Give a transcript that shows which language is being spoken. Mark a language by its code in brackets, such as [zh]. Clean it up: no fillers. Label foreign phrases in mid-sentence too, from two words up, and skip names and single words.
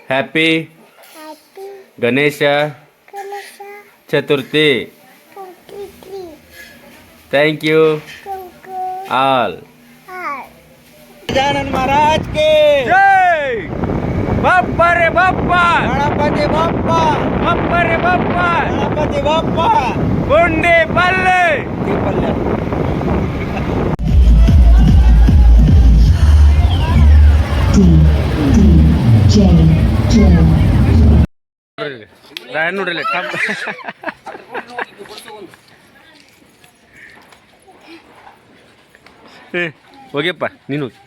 [en] Happy Ganesha Chaturthi. Thank you all. [hi] गजानन महाराज के [mr] जय. बाप्पा रे बाप्पा, गणपति बाप्पा, बाप्पा रे बाप्पा, गणपति बाप्पा. [kn] बुंदी पल्ले. ರಾಯನ್ ನೋಡ್ರಿ ಟಪ್ ಹೋಗ್ಯಪ್ಪ ನೀನು